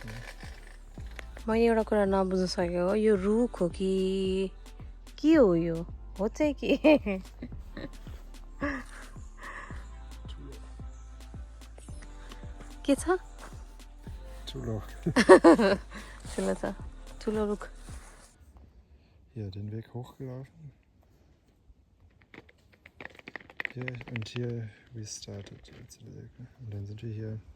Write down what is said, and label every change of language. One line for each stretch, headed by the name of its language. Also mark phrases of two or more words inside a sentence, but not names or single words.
Nepali: मैले एउटा कुरा नबुझ्न सकेको हो, यो रुख हो कि के हो? यो हो चाहिँ के? के छ? ठुलो छ, ठुलो रुख.
German: Hier den Weg hochgelaufen. Hier und hier restarted jetzt der Weg. Und dann sind wir hier.